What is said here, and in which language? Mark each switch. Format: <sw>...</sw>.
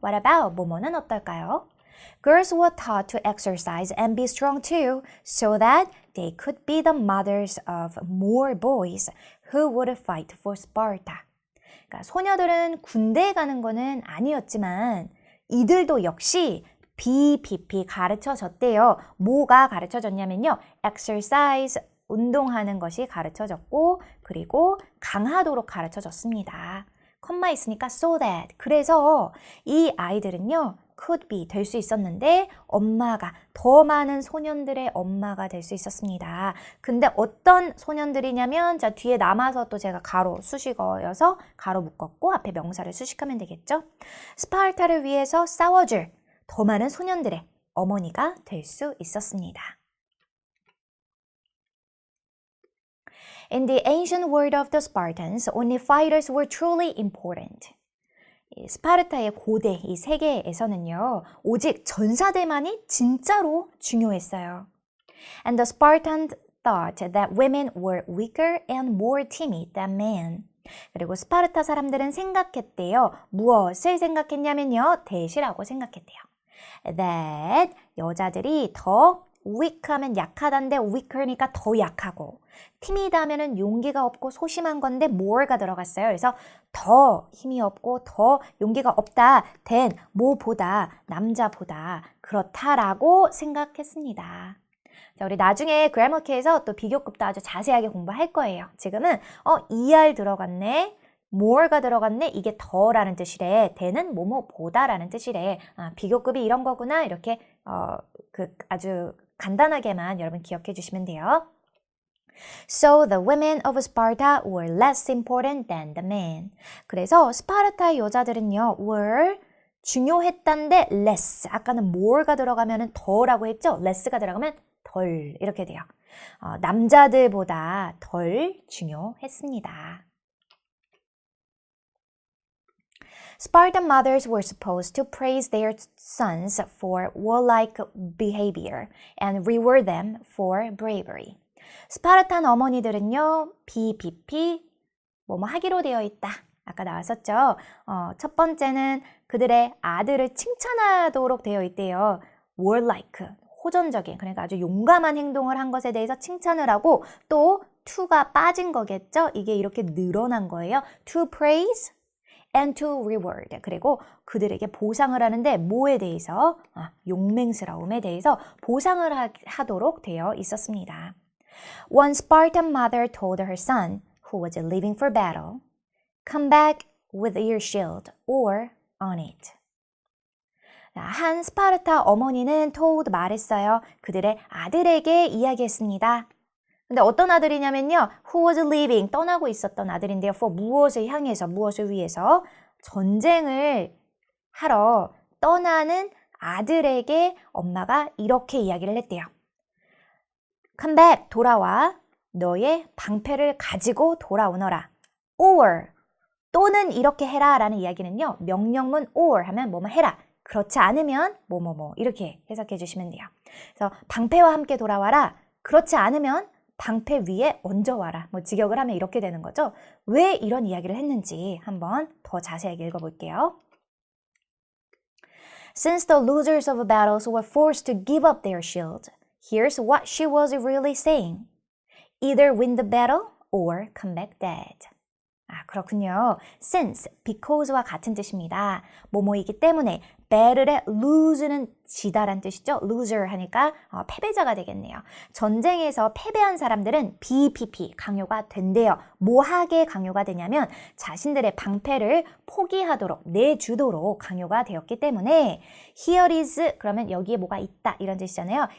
<en>What about?</en> <ko>뭐뭐는 어떨까요?</ko> <en>Girls were taught to exercise and be strong too, so that they could be the mothers of more boys who would fight for Sparta.</en> <ko>그러니까 소녀들은 군대에 가는 거는 아니었지만 이들도 역시 BPP 가르쳐졌대요. 뭐가 가르쳐졌냐면요. exercise, 운동하는 것이 가르쳐졌고 그리고 강하도록 가르쳐졌습니다. 컴마 있으니까 so that. 그래서 이 아이들은요.</ko> <en>could be,</en> <ko>될 수 있었는데 엄마가, 더 많은 소년들의 엄마가 될 수 있었습니다. 근데 어떤 소년들이냐면 자 뒤에 남아서 또 제가 가로 수식어여서 가로 묶었고 앞에 명사를 수식하면 되겠죠. 스파르타를 위해서 싸워줄 더 많은 소년들의 어머니가 될 수 있었습니다.</ko> <en>In the ancient world of the Spartans, only fighters were truly important.</en> <ko>스파르타의 고대, 이 세계에서는요, 오직 전사들만이 진짜로 중요했어요.</ko> <en>And the Spartans thought that women were weaker and more timid than men.</en> <ko>그리고 스파르타 사람들은 생각했대요. 무엇을 생각했냐면요, 대시라고 생각했대요. That 여자들이 더 weak하면 약하다인데 weaker니까 더 약하고 timid 하면은 용기가 없고 소심한 건데 more가 들어갔어요. 그래서 더 힘이 없고 더 용기가 없다 than 뭐보다 남자보다 그렇다라고 생각했습니다. 자, 우리 나중에 그래머키에서 또 비교급도 아주 자세하게 공부할 거예요. 지금은 ER 들어갔네. more가 들어갔네. 이게 더라는 뜻이래. than은 뭐뭐보다라는 뜻이래. 비교급이 이런 거구나. 이렇게 아주 간단하게만 여러분 기억해 주시면 돼요.</ko> <en>So the women of Sparta were less important than the men.</en> <ko>그래서 스파르타의 여자들은요, were 중요했단데 less. 아까는 more가 들어가면 더라고 했죠? less가 들어가면 덜 이렇게 돼요. 남자들보다 덜 중요했습니다.</ko> <en>Spartan mothers were supposed to praise their sons for warlike behavior and reward them for bravery.</en> <ko>스파르탄 어머니들은요, BPP, 뭐뭐 하기로 되어 있다. 아까 나왔었죠? 첫 번째는 그들의 아들을 칭찬하도록 되어 있대요. warlike, 호전적인, 그러니까 아주 용감한 행동을 한 것에 대해서 칭찬을 하고 또 to가 빠진 거겠죠? 이게 이렇게 늘어난 거예요.</ko> <en>to praise and to reward.</en> <ko>그리고 그들에게 보상을 하는데 뭐에 대해서? 용맹스러움에 대해서 보상을 하도록 되어 있었습니다.</ko> <en>One Spartan mother told her son, who was leaving for battle, come back with your shield or on it.</en> <ko>한 스파르타 어머니는 told 말했어요. 그들의 아들에게 이야기했습니다. 근데 어떤 아들이냐면요.</ko> <en>Who was leaving,</en> <ko>떠나고 있었던 아들인데요. For 무엇을 향해서, 무엇을 위해서? 전쟁을 하러 떠나는 아들에게 엄마가 이렇게 이야기를 했대요.</ko> <en>Come back,</en> <ko>돌아와. 너의 방패를 가지고 돌아오너라. Or, 또는 이렇게 해라 라는 이야기는요. 명령문 or 하면 뭐뭐 해라. 그렇지 않으면 뭐뭐뭐 이렇게 해석해 주시면 돼요. 그래서 방패와 함께 돌아와라. 그렇지 않으면 방패 위에 얹어와라. 뭐 직역을 하면 이렇게 되는 거죠. 왜 이런 이야기를 했는지 한번 더 자세하게 읽어볼게요.</ko> <en>Since the losers of battles were forced to give up their shield, here's what she was really saying. Either win the battle or come back dead.</en> <ko>그렇군요. Since, because와 같은 뜻입니다. 뭐뭐이기 때문에 battle의 lose는 지다란 뜻이죠. loser 하니까 패배자가 되겠네요. 전쟁에서 패배한 사람들은 BPP, 강요가 된대요. 뭐하게 강요가 되냐면 자신들의 방패를 포기하도록, 내주도록 강요가 되었기 때문에</ko> <en>here is,</en> <ko>그러면 여기에 뭐가 있다 이런 뜻이잖아요.</ko>